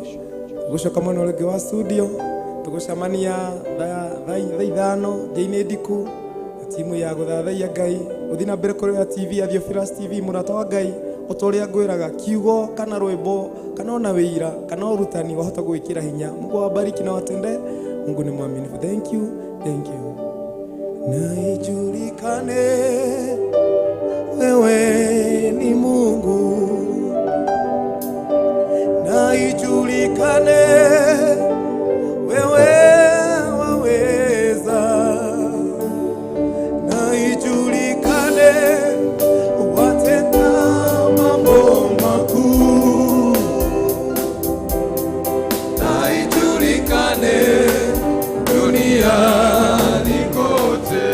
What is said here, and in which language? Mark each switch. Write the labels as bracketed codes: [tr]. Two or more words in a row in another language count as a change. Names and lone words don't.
[ki] Gucoka mwena uria wa studio tugucamania thaa ithano nja-ini ndiku timu ya guthathaia Ngai uthina mbere kuri ya TV ya Theophilus TV murata wa Ngai utoria ngwiraga kiugo kana rwimbo kana ona wira kana urutani wahota gwikira hinya. [sw] Mungu awabariki na watende. Mungu ni mwaminifu. [en] Thank you. Thank you. [sw] Na ijulikane wewe ni Mungu, na ijulikane wewe waweza, na ijulikane watenda mambo makuu, na ijulikane duniani kote.